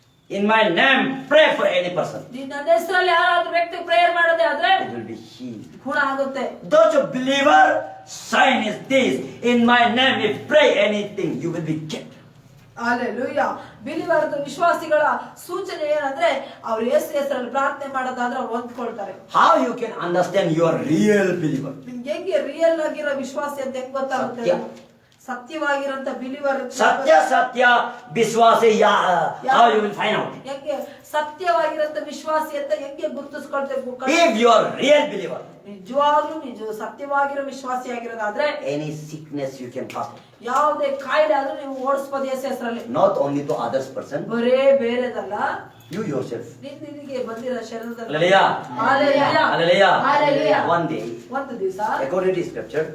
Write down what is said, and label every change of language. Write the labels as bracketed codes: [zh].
[en] In my name, pray for any person. [kn] ನೀನ್ ನನ್ನ ಹೆಸರಲ್ಲಿ ಯಾರಾದ್ರೂ ವ್ಯಕ್ತಿ ಪ್ರೇಯರ್ ಮಾಡೋದೇ ಆದ್ರೆ [en] It will be healed. [kn] ಗುಣ ಆಗುತ್ತೆ. [en] Those a believer, sign is this. In my name, if pray anything, you will be kept. Hallelujah. [kn] ಬಿಲಿವರ್ದ ವಿಶ್ವಾಸಿಗಳ ಸೂಚನೆ ಏನಂದ್ರೆ ಅವ್ರು ಯೇಸು ಹೆಸರಲ್ಲಿ ಪ್ರಾರ್ಥನೆ ಮಾಡೋದಾದ್ರೆ ಅವ್ರು ಹೊಂದ್ಕೊಳ್ತಾರೆ. [en] How you can understand you are real believer? [kn] ನಿಮ್ಗೆ ಹೆಂಗೆ ರಿಯಲ್ ಆಗಿರೋ ವಿಶ್ವಾಸಿ ಅಂತ ಹೆಂಗ್ ಗೊತ್ತಾಗುತ್ತೆ? ಸತ್ಯವಾಗಿರಂತ believer [en] Satya Vishwasi, how you will find out? [kn] ಹೆಂಗೆ ಸತ್ಯವಾಗಿರಂತ ವಿಶ್ವಾಸಿ ಅಂತ ಹೆಂಗೆ ಗುರುತಿಸ್ಕೊಳ್ತೇವೆ? [en] If you are real believer, [kn] ನಿಜವಾಗ್ಲೂ ಸತ್ಯವಾಗಿರೋ ವಿಶ್ವಾಸಿ ಆಗಿರೋದಾದ್ರೆ [en] any sickness you can pass. [kn] ಯಾವುದೇ ಕಾಯಿಲೆ ಆದ್ರೂ ನೀವು ಓಡಿಸ್ಬೋದು ಯೇಸು ಹೆಸರಲ್ಲಿ. [en] Not only to others person, [kn] ಬರೇ ಬೇರೆದಲ್ಲ, [en] you yourself. [kn] ನಿನಗೆ ಬಂದಿರೋ ಶರೀರದಲ್ಲಿ. [en] Hallelujah. Hallelujah. Hallelujah. Hallelujah. One day, [kn] ಒಂದು ದಿವಸ [en] according to scripture,